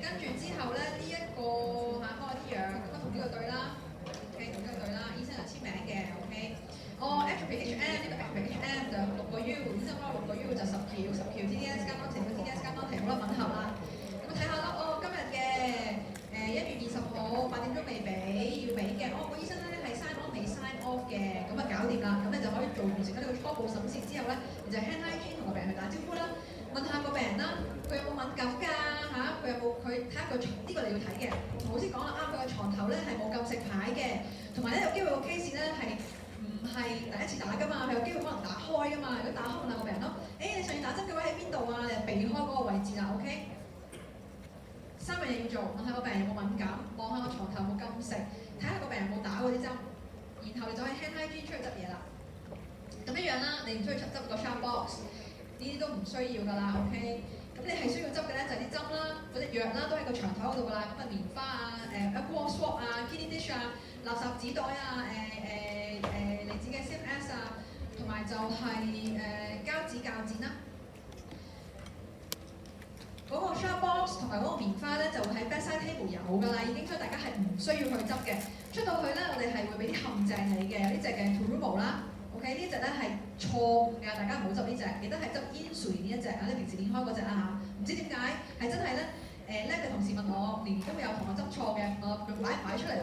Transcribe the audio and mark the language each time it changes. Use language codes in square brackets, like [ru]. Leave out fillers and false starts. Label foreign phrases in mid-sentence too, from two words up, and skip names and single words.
[yue] 之後咧，呢、一個幫我啲樣，咁啊同呢個對啦 ，OK 同呢個對啦，醫生又簽名嘅 ，OK。哦 atrophy HM 呢個 atrophy HM 就6個 U，然之後嗰6個 U 就10條TDS 加 Norte 個 TDS 加 Norte 好啦，吻合啦。咁睇下啦，今日嘅1月20號8點鐘未俾，要俾嘅，個醫生咧係 [en] sign on [yue] 未 [en] sign off [yue] 嘅，咁啊搞掂啦，咁你就可以做完成咗呢個初步審視之後咧，你就 [en] hand hygiene [yue] 同個病人去打招呼啦。問下個病人啦，佢有冇敏感㗎嚇？佢有冇佢睇下佢呢個你要睇嘅。同老師講啦，佢個床頭咧係冇禁食牌嘅，同埋咧有機會個 case 咧係唔係第一次打㗎嘛？佢有機會可能打開㗎嘛。如果打開問下個病人咯，你上次打針嘅位喺邊度啊？你就避開嗰個位置啦 ，OK？ 3樣嘢要做，問下個病人有冇敏感，望下個床頭有冇禁食，睇下個病人有冇打嗰啲針，然後你就可以 [en] hand hygiene [yue] 出去執嘢啦。咁一樣啦，你唔需要執個 [en] sharp box。 [yue] 呢啲都唔需要㗎啦 ，OK。咁你係需要執嘅咧，就係啲針啦，嗰隻藥啦，都喺個床頭嗰度㗎啦。咁啊，棉花啊， [en] alcohol swab [yue] 啊 ， [en] kidney dish [yue] 啊，垃圾紙袋啊，離子嘅 CMS 啊，同埋就係膠紙鉸剪啦。嗰個 [en] sharp box [yue] 同埋嗰個棉花咧，就會喺 [en] bedside table [yue] 有㗎啦，已經，所以大家係唔需要去執嘅。出到去咧，我哋係會俾啲陷阱你嘅，有呢隻嘅 Terumo 啦。OK， 呢隻咧係錯誤㗎，大家唔好執呢隻，記得係執 insulin 呢一隻啊，你平時練開嗰隻啦嚇。唔知點解係真係咧叻嘅同事問我，年年都會有同學執錯嘅，我仲擺唔擺出嚟？